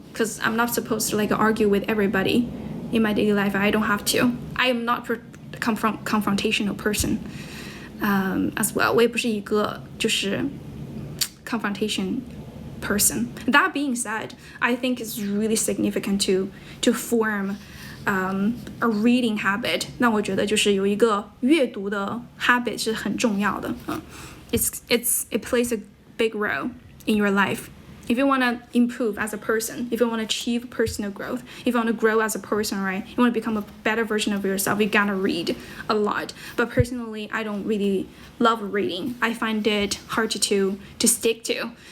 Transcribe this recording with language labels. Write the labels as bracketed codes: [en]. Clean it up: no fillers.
[en] because I'm not supposed to like argue with everybody in my daily life. I don't have to. I am not a confrontational person as well. [zh] 我也不是一个就是 [en] confrontation person. That being said, I think it's really significant to form a reading habit. [zh] 那我觉得就是有一个阅读的 habit 是很重要的。 [en] It plays a big role in your life. If you want to improve as a person, if you want to achieve personal growth, if you want to grow as a person, right? You want to become a better version of yourself, you gotta read a lot. But personally, I don't really love reading. I find it hard to stick to.